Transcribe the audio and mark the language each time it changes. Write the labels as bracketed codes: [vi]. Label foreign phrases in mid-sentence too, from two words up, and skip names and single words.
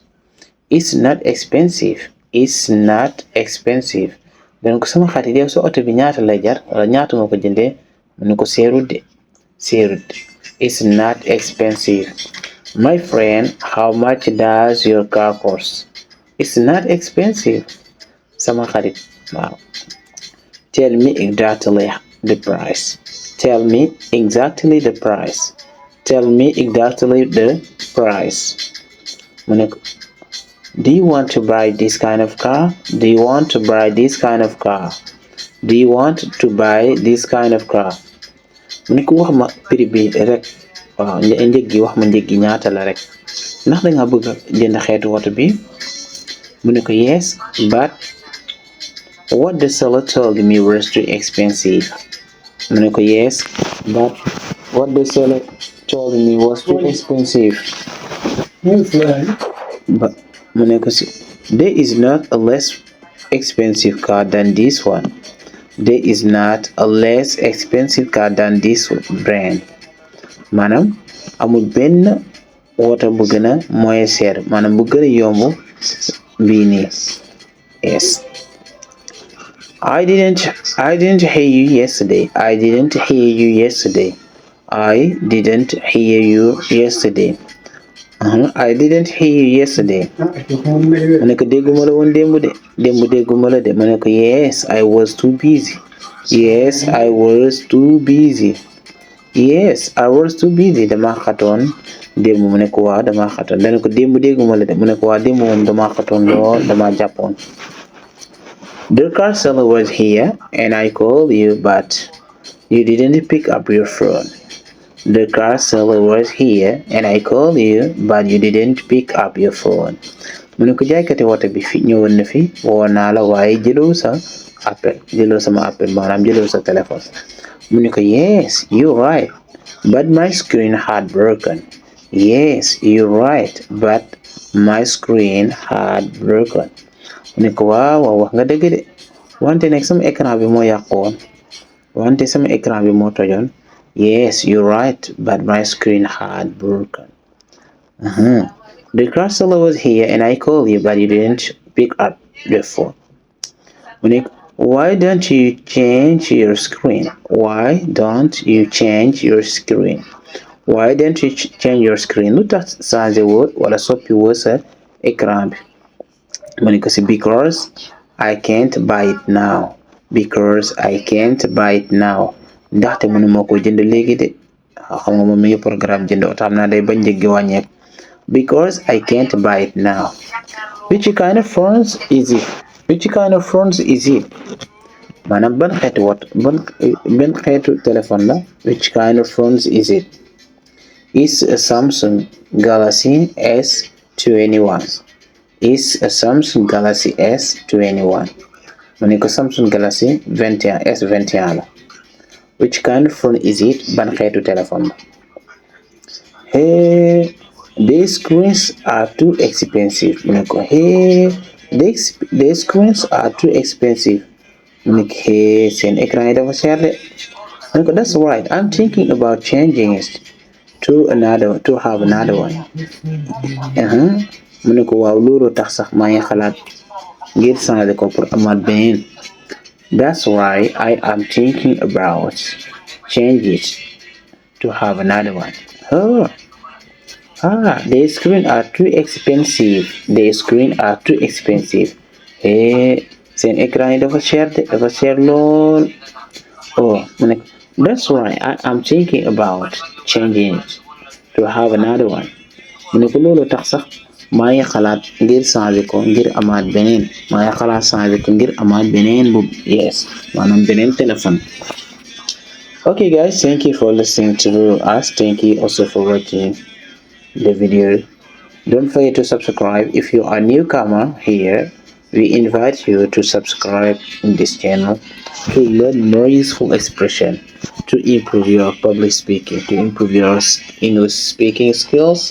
[en] It's not expensive. It's not expensive. [wo] donc sama xarit yow sa oto bi ñaata lay jar wala ñaata nga ko jëndee mu ne ko seerut de seerut. [en] It's not expensive. My friend, how much does your car cost? It's not expensive. [wo] Sama xarit waaw. [en] Tell me exactly the price. Tell me exactly the price. Tell me exactly the price. [wo] mu ne ko [en] do you want to buy this kind of car? Do you want to buy this kind of car? Do you want to buy this kind of car? [wo] mu ne ko wax ma prix bi rek waaw njëg gi wax ma njëg gi ñaata la rek ndax da nga bëgg jënd xeetu woto bi mu ne ko [en] yes but what the seller told me was too expensive. [wo] mu ne ko [en] yes but what the seller told me was too expensive. But [wo] mu ne ko [en] there is not a less expensive car than this one. There is not a less expensive car than this brand. [wo] maanaam amul benn woto bu gën a [fr] moins cher [wo] maanaam bu gën a yomb bii nii. [en] Yes. I didn't hear you yesterday. I didn't hear you yesterday. I didn't hear you yesterday. I didn't hear you yesterday. [wo] mu ne ko dégguma la woon démb dégguma la de. mu ne ko [en] yes I was too busy. Yes I was too busy. Yes I was too busy. [wo] dama xatoon démb. mu ne ko waaw dama xatoon. dana ko démb dégguma la de. mu ne ko waaw démb moom dama xatoon lool dama jàppoon. [en] The car seller was here and I called you but you didn't pick up your phone. The car seller was here and I called you but you didn't pick up your phone. [wo] mu ne ko jaaykati woto bi fi ñëwoon na fi woo naa la waaye jëloo sama appel maanaam jëloo sa téléphone. mu ne ko [en] yes you're right but my screen had broken. Yes you're right but my screen had broken. [wo] mu ne ko waaw wax nga dëgg de wante nag sama écran bi moo yàqoon. sama écran bi moo tojoon. [en] Yes you're right but my screen had broken. The car seller was here and I called you but you didn't pick up the phone. [wo] mu ne [en] why don't you change your screen? Why don't you change your screen? Why don't you change your screen? [wo] lu tax changé woo wala soppi woo sa écran bi. mu ne ko [en] because I can't buy it now. Because I can't buy it now. [wo] ndaxte mënu ma ko jënd léegi de. xam nga moom mi ngi programme jënd oto xam naa day bañ njëg gi wàññeeku. [en] Because I can't buy it now. Which kind of phone is it? Which kind of phone is it? [wo] maanaam ban xeetu téléphone la. [en] Which kind of phone is it? It's a Samsung Galaxy S21. It's a Samsung Galaxy S21. [wo] mu ne ko Samsung Galaxy 21 S21 la. [en] Which kind of phone is it? [wo] ban xeetu téléphone la. [en] Hey, these screens are too expensive. [wo] mu ne ko [en] hey, these screens are too expensive. [wo] mu ne ko hey, seen écran yi dafa cher de. mu ne ko [en] that's right. I'm thinking about changing it to have another one. [wo] mu ne ko waaw loolu tax sax maa ngi xalaat ngir changer ko pour amaat beneen. [en] That's why I am thinking about change it to have another one. The screen are too expensive. The screen are too expensive. [wo] Seen écran yi dafa cher lool. mu ne [en] that's why I am thinking about changing it to have another one. [wo] mu ne ko loolu tax sax maa ngi xalaat ngir changer ko ngir amaat beneen. bu yes maanaam beneen téléphone. [en] Okay guys, thank you for listening to us. Thank you also for watching the video. Don't forget to subscribe. If you are a newcomer here, we invite you to subscribe in this channel to learn more useful expression, to improve your public speaking, to improve your English speaking skills.